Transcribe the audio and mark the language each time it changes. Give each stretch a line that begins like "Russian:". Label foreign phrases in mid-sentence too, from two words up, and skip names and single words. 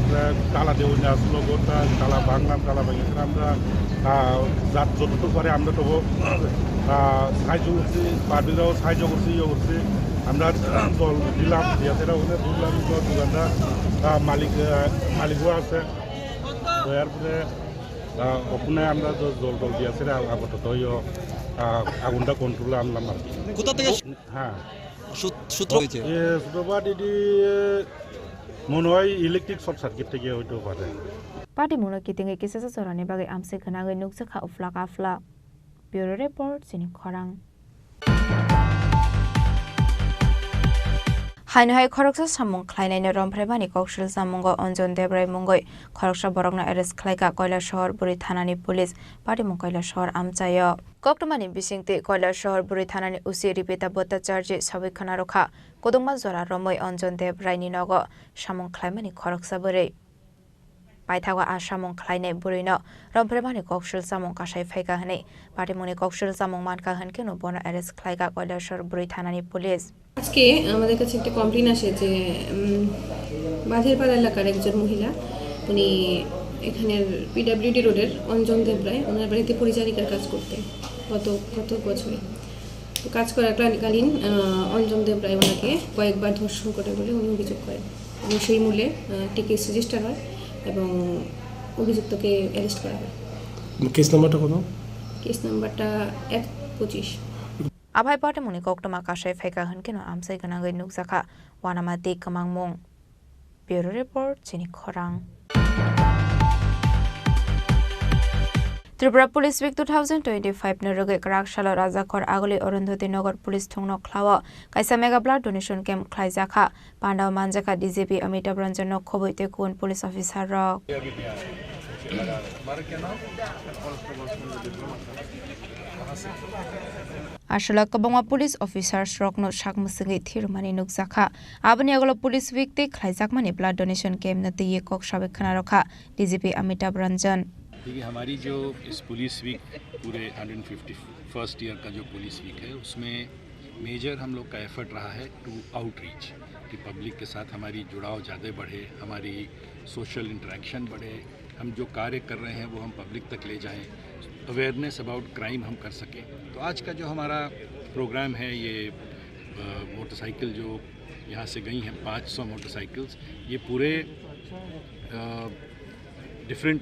Bangla: তালা দেওয়া আসলো গোটা তালা ভাঙলাম তালা ভেঙে আমরা যার যতটুকু পারে আমরা তবু সাহায্য করছি পার্টিরাও সাহায্য করছি করছি আমরা জল দিলাম ইয়াতেরা ওখানে বুঝলাম দোকানটা মালিকও আছে তো এরপরে ওখানে আমরা জল দিয়েছে আপাতত আগুনটা কন্ট্রোলে আনলাম আর কি কোথা থেকে হ্যাঁ সূত্র হয়েছে সূত্রপাত এটি মনে হয়
English: electric short circuit
Bangla: থেকে হইতেও পারে
Kok Borok: Party muna kitingi kisasa sorani bagai amse khanangai nuksa kha uflak afla.
English: Bureau report
Kok Borok: sini khorang. Hainhai khoroksa samung khlainai ne romphrebani kokshil samungo onjon debrai mungoi khoroksa borokna arrest khlaika koila shahar buri thanani
English: police party
Kok Borok: mung koila shahar amchayo koktomani bisingte koila shahar buri thanani usi ripeta bota charge sabai khana rokha kodongma jora romoi onjon debrai ni nogo samung khlaimani khoroksa buri paithawa asamung khlainai buri no romphrebani kokshil samung kasai phaika hane party muni kokshil samung manka hanke no bona arrest khlaika koila shahar buri thanani police
Bangla: আজকে আমাদের কাছে একটা কমপ্লেন আসে যে বাঁধেরপাড়া এলাকার একজন মহিলা উনি এখানের পিডব্লিউডি রোডের অঞ্জন দেবরায় ওনার বাড়িতে পরিচারিকার কাজ করতেন গত বছরে তো কাজ করাকালীন অঞ্জন দেবরায় ওনাকে কয়েকবার ধর্ষণ করে বলে উনি অভিযোগ করেন এবং সেই মূলে একটি কেস রেজিস্টার হয় এবং অভিযুক্তকে অ্যারেস্ট করা হয় কেস নাম্বারটা কত কেস নাম্বারটা 125
Kok Borok: Abhai party muni koktoma kasai phaika hankeno amsai ganangai nukjaka wanamati kamangmung
English: bureau report
Kok Borok: chini khorang Tripura Police Week 2025 ne roge Karakshalo Rajakor Agoli Arundhati Nagar Police Thongno Khlawa kaisa
English: mega blood donation camp
Kok Borok: khlaijaka Pandaw Manjaka DJP Amitabh Ranjan no khoboite kun
English: police officer
Kok Borok: rok Ashala kabangwa
English: police officers
Kok Borok: rokno sakmusingi thirmani nukjaka abani agolo
English: police week
Kok Borok: te khlaijakmani
English: blood donation camp
Kok Borok: na tiye kok sabe khana rokha DGP Amitabh Ranjan
Hindi: देखिए हमारी जो इस पुलिस वीक पूरे 151st ईयर का जो पुलिस वीक है उसमें मेजर हम लोग का एफर्ट रहा है
English: to outreach
Hindi: कि पब्लिक के साथ हमारी जुड़ाव ज़्यादा बढ़े हमारी
English: social interaction
Hindi: बढ़े हम जो कार्य कर रहे हैं वो हम पब्लिक तक ले जाएं
English: awareness about crime
Hindi: हम कर सकें तो आज का जो हमारा प्रोग्राम है ये मोटरसाइकिल जो यहाँ से गई हैं 500 मोटरसाइकिल्स ये पूरे डिफरेंट